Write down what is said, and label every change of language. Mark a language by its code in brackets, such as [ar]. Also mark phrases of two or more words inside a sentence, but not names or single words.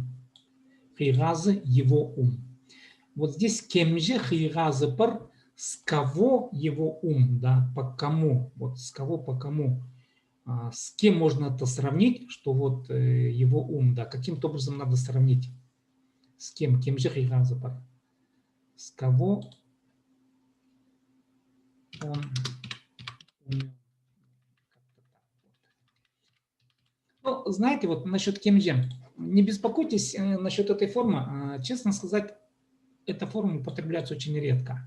[ru] Хиразы – его ум. Вот здесь [kjh] кемже хиразы пар, [ru] с кого его ум, да, по кому, вот с кого по кому. С кем можно это сравнить, что вот его ум, да, каким-то образом надо сравнить. С кем? [kjh] Кемже хиразы пар. [ru] С кого он умел. Ну, знаете, вот насчет кемже, не беспокойтесь насчет этой формы. Честно сказать, эта форма употребляется очень редко.